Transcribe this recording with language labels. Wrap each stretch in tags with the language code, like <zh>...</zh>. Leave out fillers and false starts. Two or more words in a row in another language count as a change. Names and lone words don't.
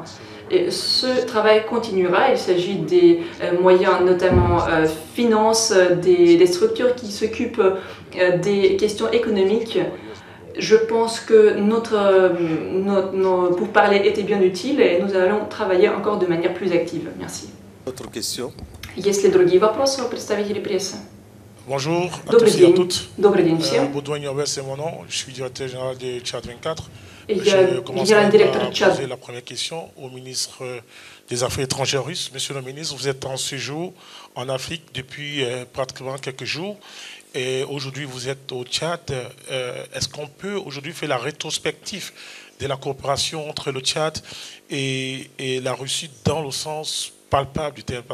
<fr>Et ce travail continuera. Il s'agit des moyens, notamment finances, des structures qui s'occupent des questions économiques. Je pense que nos pourparlers étaient bien utiles et nous allons travailler encore de manière plus active. Merci. Autre question.</fr> <ru>Есть ли другие вопросы у представителей прессы?</ru> <fr>Bonjour à</fr> <ru>Добрый</ru> <fr>tous et à</fr> <ru>день.</ru> <fr>toutes.</fr> <ru>Добрый день всем.</ru> <fr>Baudouin Niobel, c'est mon nom. Je suis directeur général de Tchad 24.</fr> <ru>Я</ru> <fr>Je commence</fr> <ru>генеральный директор</ru> <fr>par Tchad. poser la première question au ministre des Affaires étrangères russe. Monsieur le ministre, vous êtes en séjour en Afrique depuis pratiquement quelques jours. Et aujourd'hui, vous êtes au Tchad. Est-ce qu'on peut aujourd'hui faire la rétrospective de la coopération entre le Tchad et la Russie dans le sens palpable du terme?</fr>